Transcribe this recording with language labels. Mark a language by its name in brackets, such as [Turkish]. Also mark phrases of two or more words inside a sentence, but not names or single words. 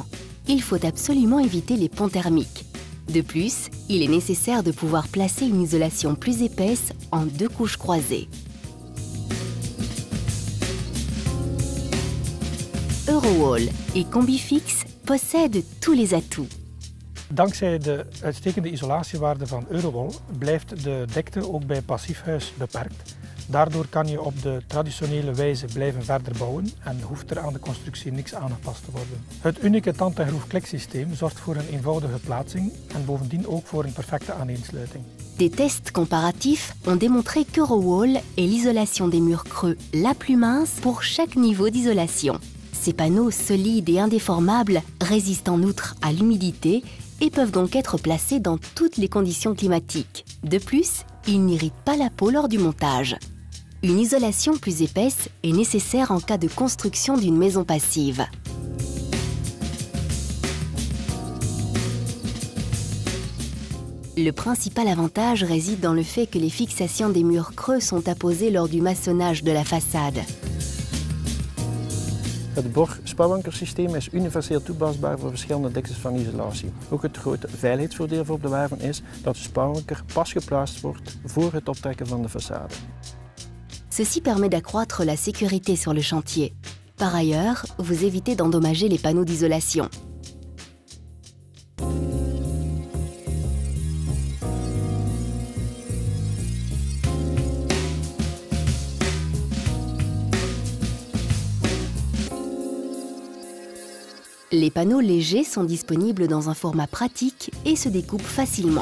[French] Il faut absolument éviter les ponts thermiques. De plus, il est nécessaire de pouvoir placer une isolation plus épaisse en 2 couches croisées. Eurowall et Combifix possèdent tous les atouts. [Dutch] Dankzij de uitstekende isolatiewaarde van Eurowall blijft de dekte ook bij passiefhuis beperkt. Daardoor kan je op de traditionele wijze blijven verder bouwen en hoeft er aan de constructie niks aangepast te worden. Het unieke tand- en groefkliksysteem zorgt voor een eenvoudige plaatsing en bovendien ook voor een perfecte aaneensluiting. [French] Des tests comparatifs ont démontré qu'Eurowall est l'isolation des murs creux la plus mince pour chaque niveau d'isolation. Ces panneaux solides et indéformables résistent en outre à l'humidité et peuvent donc être placés dans toutes les conditions climatiques. De plus, ils n'irritent pas la peau lors du montage. Une isolation plus épaisse est nécessaire en cas de construction d'une maison passive. Le principal avantage réside dans le fait que les fixations des murs creux sont apposées lors du maçonnage de la façade. [Dutch] Het Borg spouwankersysteem is universeel toepasbaar voor verschillende diktes van isolatie. Ook het grote veiligheidsvoordeel voor de werven is dat de spouwanker pas geplaatst wordt voor het optrekken van de façade. [French] Ceci permet d'accroître la sécurité sur le chantier. Par ailleurs, vous évitez d'endommager les panneaux d'isolation. Les panneaux légers sont disponibles dans un format pratique et se découpent facilement.